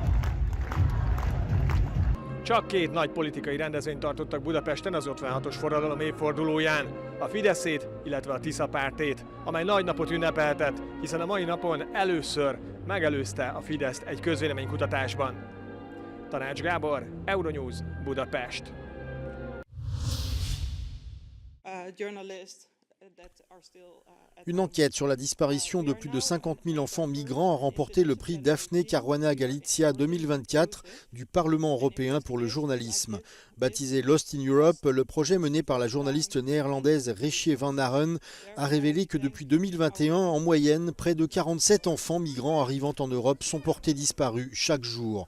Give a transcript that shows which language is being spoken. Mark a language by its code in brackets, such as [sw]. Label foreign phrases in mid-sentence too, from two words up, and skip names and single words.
[hu] Csak két nagy politikai rendezvényt tartottak Budapesten az 56-os forradalom évfordulóján, a Fideszét, illetve a Tisza pártét, amely nagy napot ünnepeltet, hiszen a mai napon először megelőzte a Fideszt egy közvéleménykutatásban. Tanács Gábor, Euronews, Budapest. [fr] Une enquête sur la disparition de plus de 50 000 enfants migrants a remporté le prix Daphne Caruana Galizia 2024 du Parlement européen pour le journalisme. Baptisé Lost in Europe, le projet mené par la journaliste néerlandaise Rechtje van Aren a révélé que depuis 2021, en moyenne, près de 47 enfants migrants arrivant en Europe sont portés disparus chaque jour.